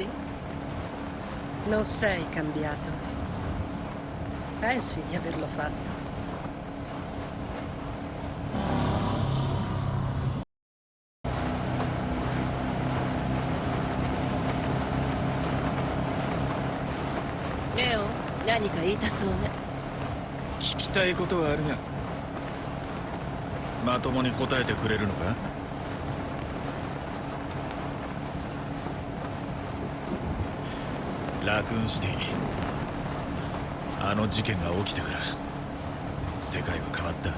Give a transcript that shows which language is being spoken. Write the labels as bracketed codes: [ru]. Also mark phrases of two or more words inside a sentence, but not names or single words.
[it] Non sei cambiato. Pensi di averlo fatto. Leon, [ja] 何か言いたそうね。聞きたいことはあるが、まともに答えてくれるのか？ラクーンシティ、あの事件が起きてから世界は変わった。